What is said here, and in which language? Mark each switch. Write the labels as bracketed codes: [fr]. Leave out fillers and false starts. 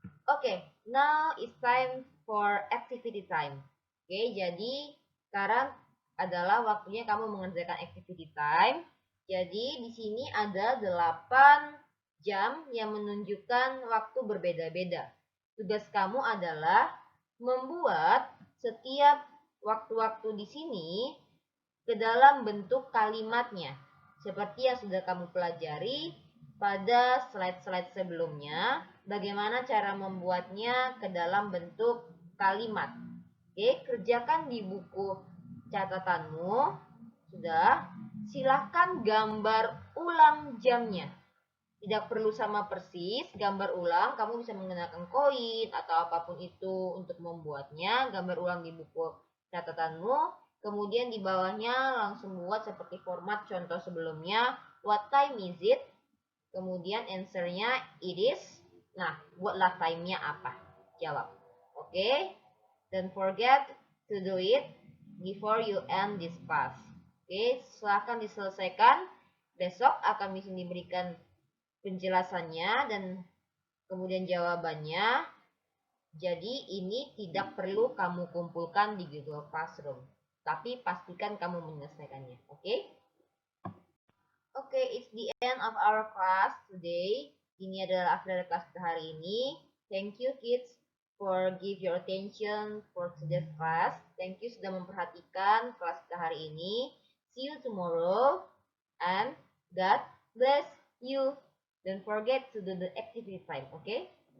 [en] Oke, now it's time for activity time. [id] Oke, jadi sekarang adalah waktunya kamu mengerjakan activity time. Jadi di sini ada 8 jam yang menunjukkan waktu berbeda-beda. Tugas kamu adalah membuat setiap waktu-waktu di sini ke dalam bentuk kalimatnya. Seperti yang sudah kamu pelajari pada slide-slide sebelumnya, bagaimana cara membuatnya ke dalam bentuk kalimat. Oke, kerjakan di buku catatanmu. Sudah, silahkan gambar ulang jamnya. Tidak perlu sama persis, gambar ulang. Kamu bisa menggunakan koin atau apapun itu untuk membuatnya. Gambar ulang di buku catatanmu. Kemudian di bawahnya langsung buat seperti format contoh sebelumnya. [en] What time is it? [id] Kemudian answer-nya [en] it is. [id] Nah, buatlah time-nya apa? Jawab. Oke? [en] Don't forget to do it before you end this class. [id] Oke, silahkan diselesaikan. Besok akan bisa diberikan penjelasannya dan kemudian jawabannya. Jadi ini tidak perlu kamu kumpulkan di Google Classroom. Tapi pastikan kamu menyelesaikannya. Oke? [en] Oke, it's the end of our class today. [id] Ini adalah akhir dari kelas kita hari ini. [en] Thank you kids for give your attention for today's class. Thank you [id] sudah memperhatikan kelas kita hari ini. [en] See you tomorrow and God bless you. Don't forget to do the activity time, okay?